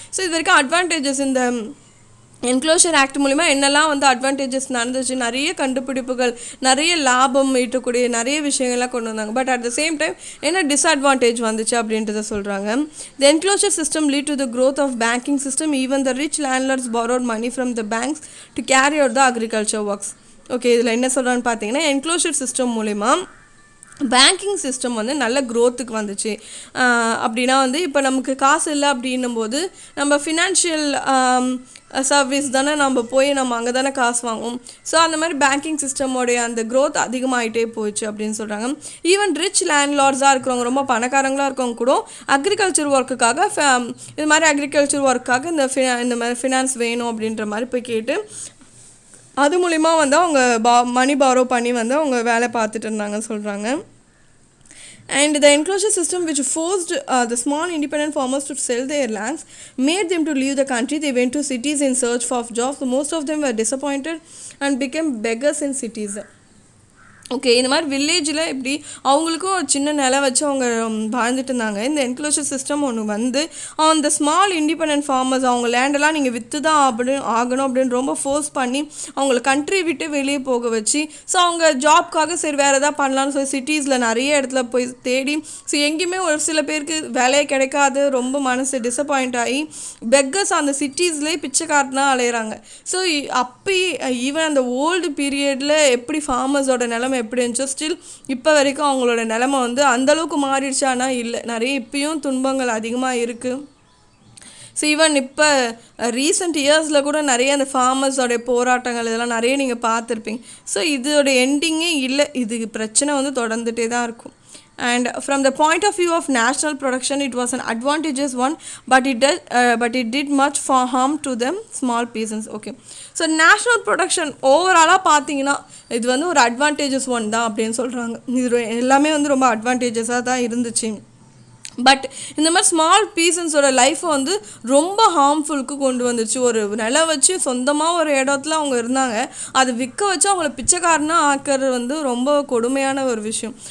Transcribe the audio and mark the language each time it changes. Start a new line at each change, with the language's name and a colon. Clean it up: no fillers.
Tamil: So இது வரைக்கும் advantages இந்த என்க்ளோஷர் ஆக்ட் மூலிமா என்னெல்லாம் வந்து அட்வான்டேஜஸ் நடந்துச்சு, நிறைய கண்டுபிடிப்புகள், நிறைய லாபம் ஈட்டக்கூடிய நிறைய விஷயங்கள்லாம் கொண்டு வந்தாங்க.
English: But at the same time என்ன disadvantage வந்துச்சு அப்படின்றத சொல்கிறாங்க. The enclosure system lead to the growth of banking system. Even the rich landlords borrowed money from the banks to carry out the agriculture works.
Tamil: Okay, இதில் என்ன சொல்கிறான்னு பார்த்தீங்கன்னா enclosure system மூலிமா banking system வந்து நல்ல க்ரோத்துக்கு வந்துச்சு. அப்படின்னா வந்து இப்போ நமக்கு காசு இல்லை அப்படின்னும் போது நம்ம ஃபினான்ஷியல் சர்வீஸ் தானே நம்ம போய் நம்ம அங்கே தானே காசு வாங்குவோம். ஸோ அந்த மாதிரி பேங்கிங் சிஸ்டமோடைய அந்த க்ரோத் அதிகமாகிட்டே போயிடுச்சு அப்படின்னு சொல்கிறாங்க. ஈவன் ரிச் லேண்ட்லார்ட்ஸாக இருக்கிறவங்க, ரொம்ப பணக்காரங்களாக இருக்கவங்க கூட அக்ரிகல்ச்சர் ஒர்க்குக்காக இது மாதிரி அக்ரிகல்ச்சர் ஒர்க்குக்காக இந்த மாதிரி ஃபினான்ஸ் வேணும் அப்படின்ற மாதிரி போய் கேட்டு அது மூலிமா வந்து அவங்க மணி பாரோ பண்ணி வந்து அவங்க வேலை பார்த்துட்டு இருந்தாங்கன்னு சொல்கிறாங்க.
English: And the enclosure system which forced the small independent farmers to sell their lands made them to leave the country. They went to cities in search of jobs. Most of them were disappointed and became beggars in cities.
Tamil: Okay, இந்த மாதிரி வில்லேஜில் இப்படி அவங்களுக்கும் ஒரு சின்ன நிலம் வச்சு அவங்க வாழ்ந்துட்டு இருந்தாங்க. இந்த என்க்ளோஷர் சிஸ்டம் ஒன்று வந்து அந்த ஸ்மால் இண்டிபெண்டன்ட் ஃபார்மர்ஸ் அவங்க லேண்டெல்லாம் நீங்கள் விற்று தான் ஆகணும் அப்படின்னு ரொம்ப ஃபோர்ஸ் பண்ணி அவங்கள கண்ட்ரி விட்டு வெளியே போக வச்சு, ஸோ அவங்க ஜாப்காக சரி வேறு எதாவது பண்ணலான்னு சொல்லி சிட்டிஸில் நிறைய இடத்துல போய் தேடி, ஸோ எங்கேயுமே ஒரு சில பேருக்கு வேலையே கிடைக்காது, ரொம்ப மனசு டிசப்பாயிண்ட் ஆகி பெக்கர்ஸ் அந்த சிட்டிஸ்லேயே பிச்சைக்காரனா அலையிறாங்க. ஸோ அப்போ ஈவன் அந்த ஓல்டு பீரியடில் எப்படி ஃபார்மர்ஸோட நிலைமை எப்படி இருந்துச்சோ ஸ்டில் இப்போ வரைக்கும் அவங்களோட நிலைமை வந்து அந்தளவுக்கு மாறிடுச்சானா இல்லை, நிறைய இப்பயும் துன்பங்கள் அதிகமாக இருக்குது. ஸோ ஈவன் இப்போ ரீசெண்ட் இயர்ஸில் கூட நிறைய அந்த ஃபார்மர்ஸோடைய போராட்டங்கள் இதெல்லாம் நிறைய நீங்கள் பார்த்துருப்பீங்க. ஸோ இதோட எண்டிங்கே இல்லை, இது பிரச்சனை வந்து தொடர்ந்துகிட்டே தான் இருக்கும்.
English: And from the point of view of national production, it was an advantageous one, but it did much for harm to them small peasants. Okay, so national production overall
Tamil: பார்த்தீங்கன்னா இது வந்து ஒரு
English: advantageous one
Tamil: தான் அப்படின்னு சொல்கிறாங்க. இது எல்லாமே வந்து ரொம்ப அட்வான்டேஜஸாக தான் இருந்துச்சு. பட் இந்த மாதிரி ஸ்மால் பீசன்ஸோட லைஃப்பை வந்து ரொம்ப ஹார்ம்ஃபுல்க்கு கொண்டு வந்துச்சு. ஒரு நிலம் வச்சு சொந்தமாக ஒரு இடத்துல அவங்க இருந்தாங்க, அது விற்க வச்சு அவங்கள பிச்சைக்காரனாக ஆக்கிறது வந்து ரொம்ப கொடுமையான ஒரு விஷயம்.